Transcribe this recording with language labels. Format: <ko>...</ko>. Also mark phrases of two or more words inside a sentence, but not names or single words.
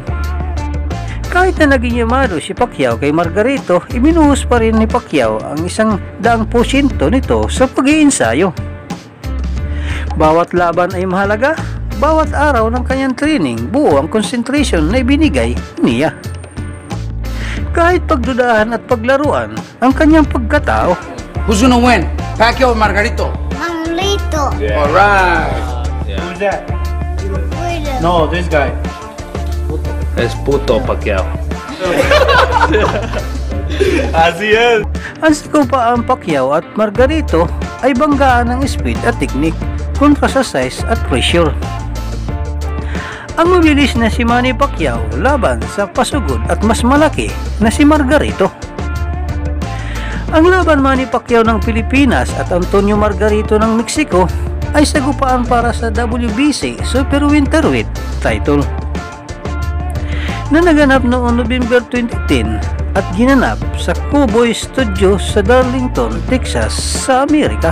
<tl>Kahit na naging yamado si Pacquiao kay Margarito, ibinuhos pa rin ni Pacquiao ang 100% nito sa pag-iinsayo. Bawat laban ay mahalaga, bawat araw ng kanyang training, buo ang concentration na ibinigay niya. Kahit pagdudahan at paglaruan, ang kanyang pagkatao.</tl> <en>Who's gonna win? Pacquiao or Margarito? Margarito. Yeah. Alright. Yeah. Who's that? Freedom. No, this guy.</en> <es>Es puto Pacquiao. Así es.</es> <tl>Ang sagupaan Pacquiao at Margarito ay banggaan ng speed at technique kontra sa size at pressure. Ang mabilis na si Manny Pacquiao laban sa pasugod at mas malaki na si Margarito. Ang laban Manny Pacquiao ng Pilipinas at Antonio Margarito ng Mexico ay sagupaan para sa WBC Super Welterweight title na naganap noong November 2010 at ginanap sa Cowboy Studios sa Darlington, Texas sa Amerika.</tl>